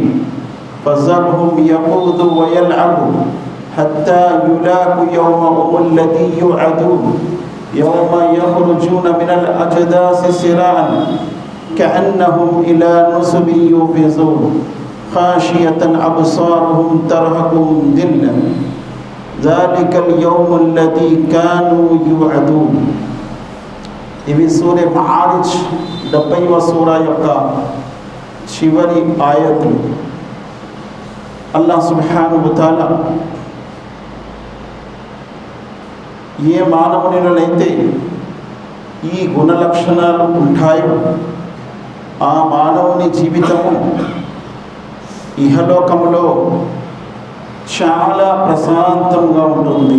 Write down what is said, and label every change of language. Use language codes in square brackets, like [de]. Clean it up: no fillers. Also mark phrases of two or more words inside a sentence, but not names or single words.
[ar] فذرهم يخوضوا ويلعبوا حتى يلاقوا يومهم الذي يوعدون يوم يخرجون من الأجداث سراعا كأنهم إلى نصب يوفضون خاشية أبصارهم ترهقهم ذلة ذلك اليوم الذي كانوا يوعدون. [te] ఇవి సూర మఆరిజ్ 70వ సూరా యొక్క చివరి ఆయతులు. [ar] الله سبحانه و تعالى [te] ఏ మానవునిలోనైతే ఈ గుణ లక్షణాలు ఉంటాయో ఆ మానవుని జీవితము ఇహలోకములో చాలా ప్రశాంతంగా ఉంటుంది.